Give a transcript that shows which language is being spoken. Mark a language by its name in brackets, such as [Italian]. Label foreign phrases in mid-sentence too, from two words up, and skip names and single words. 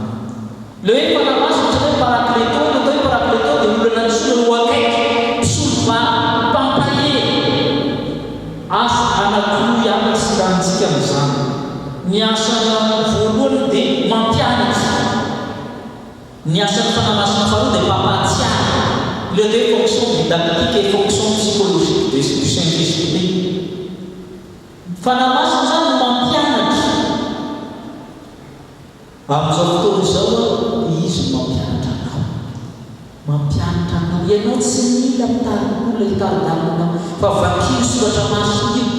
[Malagasy] Le hoe fanamaso tsy hoe parakleto, le hoe parakleto dia olona antsoina ho akaiky, mpisolo mpampahe. Asa anankiroa ihany tsy rantsika amin'izany. Ny asana voalohany dia mampianatra. Ny asan'ny fanamasona faharoa dia mampatsiahy. [French] Le deux fonctions didactiques et fonctions psychologiques du Saint-Esprit. [Malagasy] Fanamasina zany mampianatra. Amin'izao fotoana izao izy mampianatra anao. Mampianatra anao. Ianao tsy mila mitarikolona hitaridarinao fa vakiry soratra masina io.